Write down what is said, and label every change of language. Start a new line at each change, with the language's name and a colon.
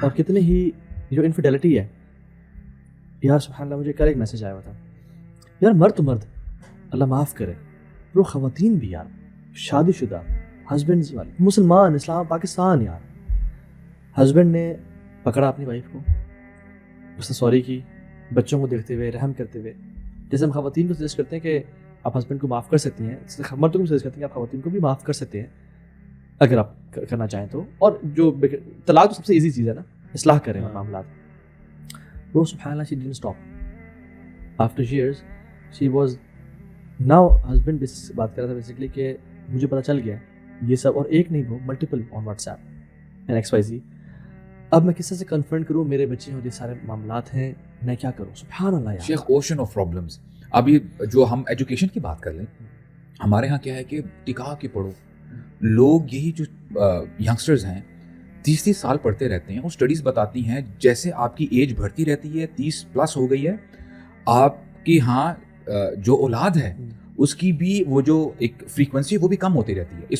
Urdu: اور کتنے ہی جو انفیڈیلٹی ہے یار, سبحان اللہ, مجھے کل ایک میسیج آیا ہوا تھا یار, مرد تو مرد اللہ معاف کرے, وہ خواتین بھی یار شادی شدہ ہسبینڈ والے مسلمان اسلام پاکستان, یار ہسبینڈ نے پکڑا اپنی وائف کو, اس نے سوری کی, بچوں کو دیکھتے ہوئے رحم کرتے ہوئے, جیسے ہم خواتین کو سجیسٹ کرتے ہیں کہ آپ ہسبینڈ کو معاف کر سکتی ہیں, مردوں کو سجیسٹ کرتے ہیں کہ آپ خواتین کو بھی معاف کر سکتے ہیں اگر آپ کرنا چاہیں تو. اور جو طلاق تو سب سے ایزی چیز ہے نا, اصلاح کریں معاملات. وہ سبحان اللہ
English: she didn't stop after years. she was now husband
Urdu: basis سے بات کر رہا تھا بیسکلی کہ مجھے پتہ چل گیا یہ سب, اور ایک نہیں وہ
English: Multiple on WhatsApp and XYZ.
Urdu: اب میں کس طرح سے کنفرنٹ کروں, میرے بچے ہیں اور یہ سارے معاملات ہیں, میں کیا کروں؟ سبحان اللہ یار,
English: شیخ ocean of problems.
Urdu: ابھی جو ہم ایجوکیشن کی بات کر لیں, ہمارے ہاں کیا ہے کہ ٹکا کے پڑھو, لوگ یہی جو ینگسٹرز ہیں 30 سال پڑھتے رہتے ہیں, اور اسٹڈیز بتاتی ہیں جیسے آپ کی ایج بڑھتی رہتی ہے, 30+ ہو گئی ہے, آپ کی ہاں جو اولاد ہے اس کی بھی وہ جو ایک فریکوینسی وہ بھی کم ہوتی رہتی ہے.